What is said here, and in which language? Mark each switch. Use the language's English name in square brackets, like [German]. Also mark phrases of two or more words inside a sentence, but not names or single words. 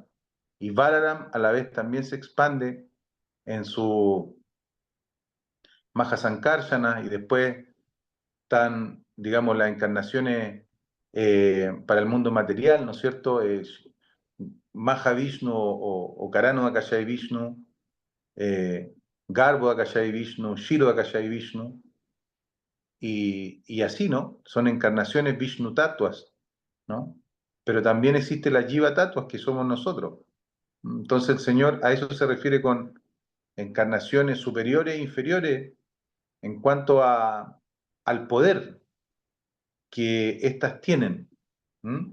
[Spanish] Y Balaram a la vez también se expande en su Mahasankarsana, y después están, digamos, las encarnaciones para el mundo material, ¿no es cierto? Mahavishnu o Karano Akashai Vishnu, Garbo Akashai Vishnu, Shiro Akashai Vishnu, y así, ¿no? Son encarnaciones Vishnu Tattvas, ¿no? Pero también existe la Jiva Tattvas, que somos nosotros. Entonces el Señor a eso se refiere con encarnaciones superiores e inferiores en cuanto al poder que éstas tienen, ¿m?